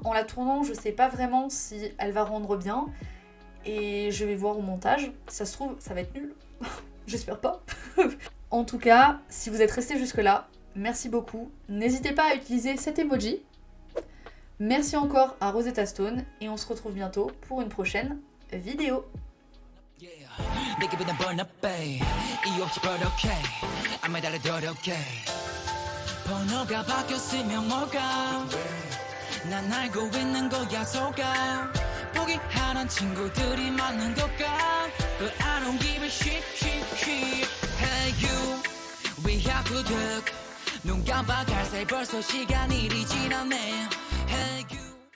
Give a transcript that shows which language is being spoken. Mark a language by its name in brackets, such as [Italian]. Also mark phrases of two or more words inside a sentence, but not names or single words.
[French] En la tournant, je sais pas vraiment si elle va rendre bien. Et je vais voir au montage. Ça se trouve, ça va être nul. J'espère pas. En tout cas, si vous êtes resté jusque-là, merci beaucoup. N'hésitez pas à utiliser cet emoji. Merci encore à Rosetta Stone. Et on se retrouve bientôt pour une prochaine vidéo. [Korean] 번호가 바뀌었으면 뭐가 난 알고 있는 거야 속아 포기하는 친구들이 많은 걸까 [English] But I don't give a shit Hey you We have to talk [Korean] 눈 깜빡할 새 벌써 시간이 이리 지났네. [English] Hey, you